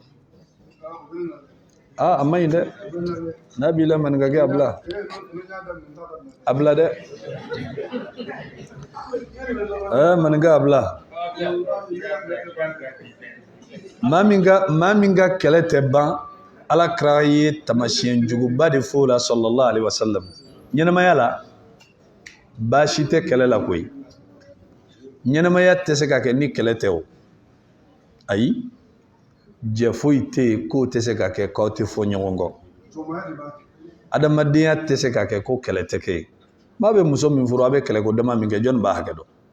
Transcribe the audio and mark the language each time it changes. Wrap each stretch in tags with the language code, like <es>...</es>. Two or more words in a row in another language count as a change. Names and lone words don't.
<bm>a ma ɲi dɛ n'a b'i la maninkakɛ a bila dɛ maninkɛ a bila maa min ka kɛlɛ tɛ ban Alakira ye tamasiyɛn juguba de fɔ o la</bm> <ar>صلى الله عليه وسلم</ar> <bm>ɲɛnamaya la baasi tɛ kɛlɛ la koyi ɲɛnamaya tɛ se ka kɛ ni kɛlɛ tɛ o ayi jɛ foyi tɛ yen k'o tɛ se ka kɛ k'aw tɛ fɔ ɲɔgɔn kɔ adamadenya tɛ se ka kɛ ko kɛlɛ tɛ kɛ yen maa bɛ muso min furu a bɛ kɛlɛ ko dama min kɛ jɔnni b'a hakɛ dɔn</bm>